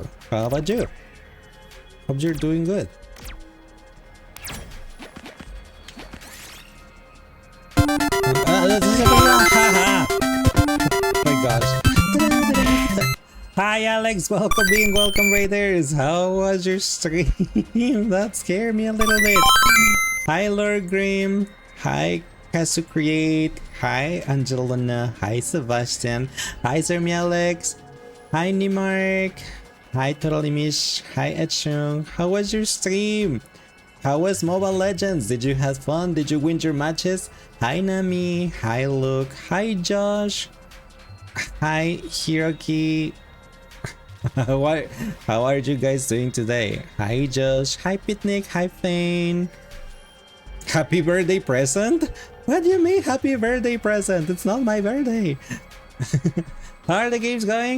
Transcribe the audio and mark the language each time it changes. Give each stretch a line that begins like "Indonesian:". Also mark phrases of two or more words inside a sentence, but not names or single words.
English: How about you? Hope you're doing good. This is a haha. Oh my gosh. Hi Alex, welcome in, welcome raiders. How was your stream? That scared me a little bit. Hi Lord Grim. Hi Kasu Create. Hi Angelina. Hi Sebastian. Hi Zermi Alex. Hi Nimark. Hi Totally Mish. Hi Etchung. How was your stream? How was Mobile Legends? Did you have fun? Did you win your matches? Hi Nami. Hi Luke. Hi Josh. Hi Hiroki. How are you guys doing today? Hi Josh. Hi Pitnik. Hi Fane. Happy birthday present? What do you mean happy birthday present? It's not my birthday. How are the games going?